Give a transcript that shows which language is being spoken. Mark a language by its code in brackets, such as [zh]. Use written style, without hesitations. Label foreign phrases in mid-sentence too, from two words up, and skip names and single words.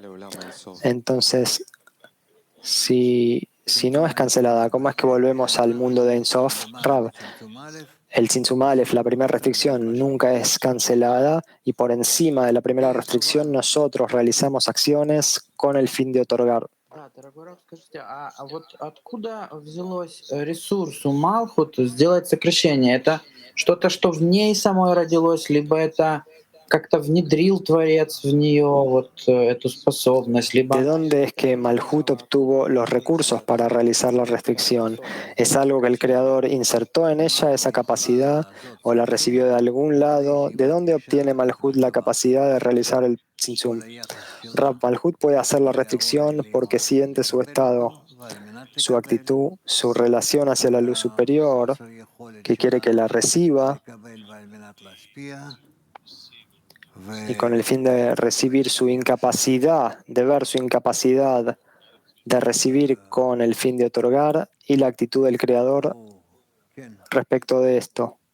[es] Entonces, si no es cancelada, ¿cómo es que volvemos al mundo de [he] Ein Sof? [es] Rav, el [he] Tzimtzum Aleph, [es] la primera restricción, nunca es cancelada y por encima de la primera restricción nosotros realizamos acciones con el fin de otorgar. [ru] Да, дорогой Рав, скажите, а вот откуда взялось ресурс у Малхут сделать сокращение? Это что-то, что в ней самой родилось, либо это как-то внедрил Творец в нее вот эту способность, [es] ¿De [ru] либо... [es] dónde es que Malhut obtuvo los recursos para realizar la restricción? ¿Es algo que el Creador insertó en ella esa capacidad o la recibió de algún lado? ¿De dónde obtiene Malhut la capacidad de realizar el Tzimtzum? Rav, Malhut puede hacer la restricción porque siente su estado, su actitud, su relación hacia la luz superior, que quiere que la reciba, y con el fin de recibir su incapacidad, de ver su incapacidad de recibir con el fin de otorgar y la actitud del Creador respecto de esto.